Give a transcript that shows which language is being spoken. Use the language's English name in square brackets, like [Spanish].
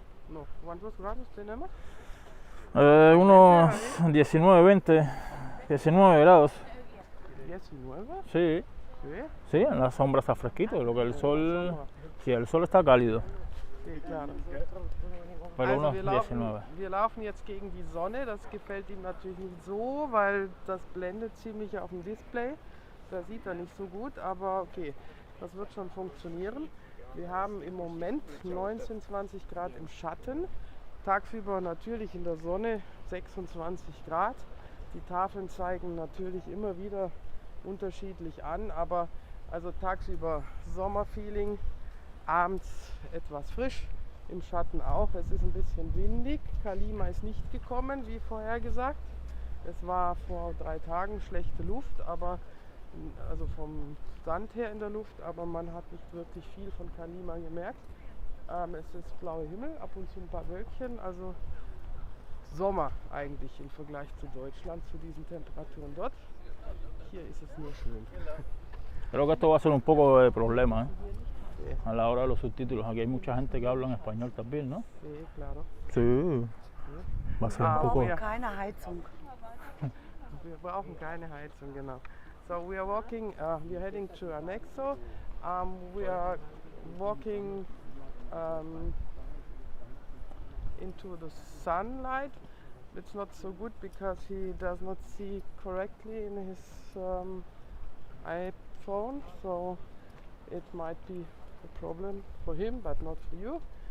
[Spanish] No. ¿Cuántos grados tenemos? Unos 19, 20, 19 grados. 19. Sí, Sí, sí, en la sombra está fresquito. Lo que el sol, sí, el sol está cálido. sí, claro. Pero unos [German] wir [Spanish] 19. [German] laufen jetzt gegen die Sonne. Das gefällt ihm natürlich nicht so, weil das blendet ziemlich auf dem Display. Da sieht er nicht so gut, aber okay, das wird schon funktionieren. Wir haben im Moment 19, 20 Grad im Schatten. Tagsüber natürlich in der Sonne 26 Grad. Die Tafeln zeigen natürlich immer wieder unterschiedlich an, aber also tagsüber Sommerfeeling, abends etwas frisch, im Schatten auch. Es ist ein bisschen windig. Kalima ist nicht gekommen, wie vorher gesagt. Es war vor 3 Tagen schlechte Luft, aber also vom Sand her in der Luft, aber man hat nicht wirklich viel von Kalima gemerkt. Es ist blauer Himmel, ab und zu ein paar Wölkchen, also Sommer eigentlich im Vergleich zu Deutschland, zu diesen Temperaturen dort. Hier ist es nur schön. [Spanish] Creo que esto va a ser un poco de problema, Sí, a la hora de los subtítulos. Aquí hay mucha gente que habla en español también, ¿no? sí, claro. Sí. Va a ser un poco... [German] ja. Keine Heizung. Wir brauchen keine Heizung, genau. [English] So we are walking, we are heading to Anexo. We are walking into the sunlight. It's not so good because he does not see correctly in his iPhone, so it might be a problem for him, but not for you.